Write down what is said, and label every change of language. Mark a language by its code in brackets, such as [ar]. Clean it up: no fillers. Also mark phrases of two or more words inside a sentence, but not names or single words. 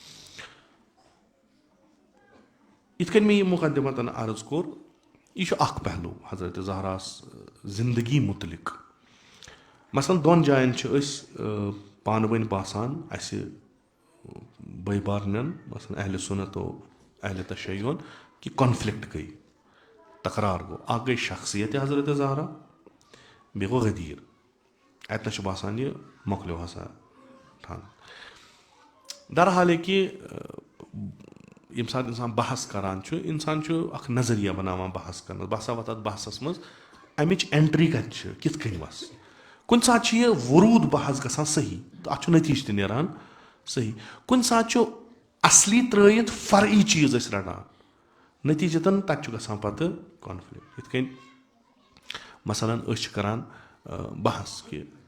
[ks] یِتھ کٔنۍ مےٚ یہِ مُقدِمتن عرض کوٚر یہِ چھُ اکھ پہلوٗ حضرت زہراہس زندگی مُتعلق مثلاً 2 جاین چھِ أسۍ پانہٕ ؤنۍ باسان اَسہِ بٲے بارنٮ۪ن مثلاً اہلِ سُنت و اہلِ تشیعُن کہِ کانفلِکٹ گٔے تکرار گوٚو اکھ گٔے شخصیت حضرت زہرا بیٚیہِ گوٚو غدیٖر اتنس چھُ باسان یہِ مۄکلیو ہسا ٹھن درحالے کہِ ییٚمہِ ساتہٕ انسان بحث کران چھُ انسان چھُ اکھ نظریہ بناوان بحث کرنس بہٕ ہسا وۄتھٕ اتھ بحثس منٛز امِچ اینٹری کتہِ چھِ کِتھ کٔنۍ وَسہِ کُنہِ ساتہٕ چھُ یہِ وروٗد بحث گژھان صحیح تہٕ اتھ چھُ نٔتیٖجہٕ تہِ نیران صحیح کُنہِ ساتہٕ چھُ اصلی ترٲیِتھ فرعی چیٖز أسۍ رٹان نٔتیٖجتن تتہِ چھُ گژھان پتہٕ کانفلِکٹ یِتھ کٔنۍ مثلاً أسۍ چھِ کران بحث کہِ